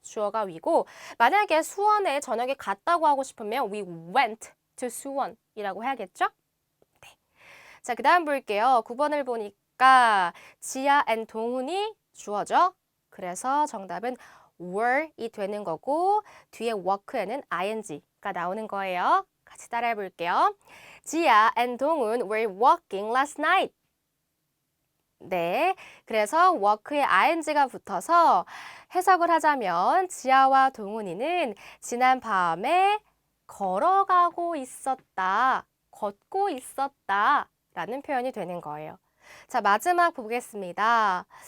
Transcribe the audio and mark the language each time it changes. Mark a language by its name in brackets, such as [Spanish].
[Korean] 주어가 we고 만약에 수원에 저녁에 갔다고 하고 싶으면 [English] We went to [Korean] 수원 이라고 해야겠죠? 자, 그 다음 볼게요. 9번을 보니까 지아 and 동훈이 주어죠. 그래서 정답은 were이 되는 거고 뒤에 work에는 ing가 나오는 거예요. 같이 따라해 볼게요. [English] 지아 and 동훈 were walking last night. [Korean] 네, 그래서 work에 ing가 붙어서 해석을 하자면 지아와 동훈이는 지난 밤에 걸어가고 있었다, 걷고 있었다 라는 표현이 되는 거예요. 자, 마지막 보겠습니다.